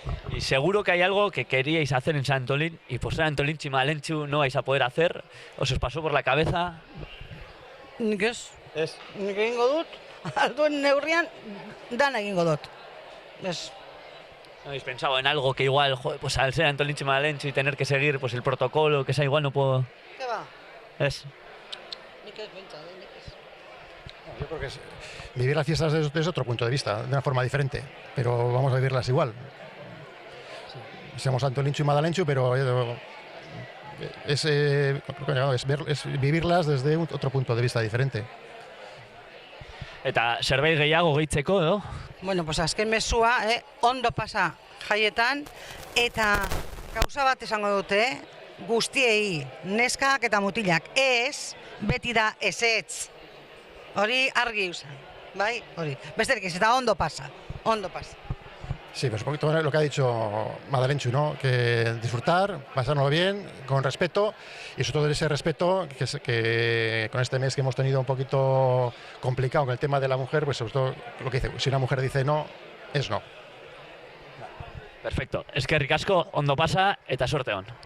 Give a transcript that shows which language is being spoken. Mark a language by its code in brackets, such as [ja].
[es] Y seguro que hay algo que queríais hacer en San Antolín y por ser Antolintxu y Malentxu no vais a poder hacer. ¿Os pasó por la cabeza? [eu] Nik ez. Nik egingo dut, alduen neurrian, dana egingo dut. Ez. [es] ¿No habéis pensado en algo que igual, joder, pues al ser Antolintxu y Malentxu y tener que seguir pues el protocolo, que sea igual no puedo... ¿Qué va? Es. [eu] Nik ez pentsa, nik ez. [es] Yo creo que vivir las fiestas desde otro punto de vista, de una forma diferente, pero vamos a vivirlas igual. Seamos Antolintxu y Madalentxu, pero es vivirlas desde otro punto de vista diferente. [eu] Eta zerbait gehiago gehitzeko, edo? Bueno, pues azken mezua, ondo pasa jaietan, eta gauza bat esango dute, guztiei, neskak eta mutilak, ez, beti da ezetz. Hori argi usan, bai? Hori. Besterik ez, eta ondo pasa. [es] Sí, pues un poquito lo que ha dicho Madalentxu, ¿no? Que disfrutar, pasárnoslo bien, con respeto, y sobre todo ese respeto que con este mes que hemos tenido un poquito complicado con el tema de la mujer, pues sobre todo lo que dice, si una mujer dice no, es no. Perfecto. [eu] Eskerrik asko, ondo pasa eta suerte on.